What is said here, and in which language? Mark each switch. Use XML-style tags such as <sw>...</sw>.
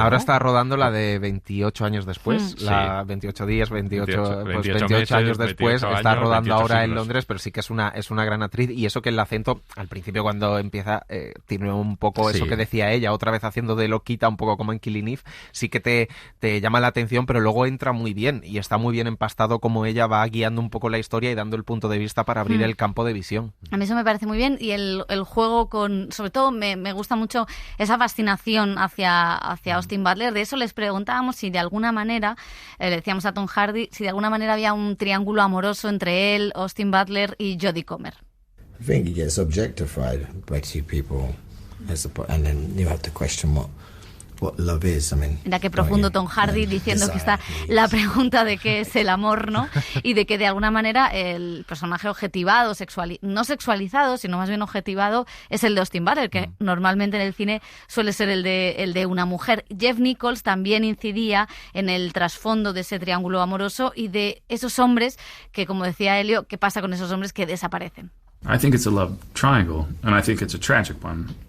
<es>Ahora está rodando la de 28 años después, la 28 días, 28 meses, años después, está rodando ahora en Londres, pero sí que es una gran actriz, y eso que el acento, al principio cuando empieza, tiene un poco eso que decía ella, otra vez haciendo de loquita, un poco como en Killing Eve, sí que te llama la atención, pero luego entra muy bien, y está muy bien empastado como ella va guiando un poco la historia y dando el punto de vista para abrir el campo de visión. A mí eso me parece muy bien, y el juego sobre todo me gusta mucho esa fascinación hacia Austin Butler. De eso les preguntábamos si de alguna manera, le decíamos a Tom Hardy, si de alguna manera había un triángulo amoroso entre él, Austin Butler y Jodie Comer.</es> <en>I think he gets objectified by two people, and then you have to question what love is. I mean,</en> <es>mira qué profundo Tom Hardy diciendo que está la pregunta de qué es el amor, ¿no? Y de que de alguna manera el personaje objetivado, no sexualizado, sino más bien objetivado, es el de Austin Butler, que normalmente en el cine suele ser el de una mujer. Jeff Nichols también incidía en el trasfondo de ese triángulo amoroso y de esos hombres que, como decía Elio, ¿qué pasa con esos hombres que desaparecen?</es> <en>I think it's a love triangle, and I think it's a tragic one.</en>